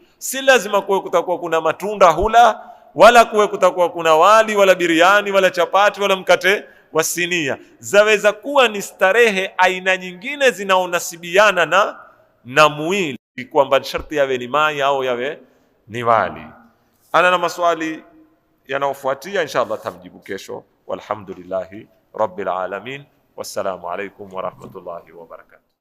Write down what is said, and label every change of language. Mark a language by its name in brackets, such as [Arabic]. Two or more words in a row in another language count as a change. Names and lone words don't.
[Swahili] Si lazima kuwe kutakuwa kuna matunda hula, wala kuwe kutakuwa kuna wali wala biriani wala chapati wala mkate wa sinia. Zaweza kuwa ni starehe aina nyingine zinaonasibiana na mwili, kwamba sharti yawe ni mai au yawe ni wali. Ana na maswali yanayofuatia inshallah tamjibu kesho. [Arabic] والحمد لله رب العالمين. والسلام عليكم ورحمة الله وبركاته.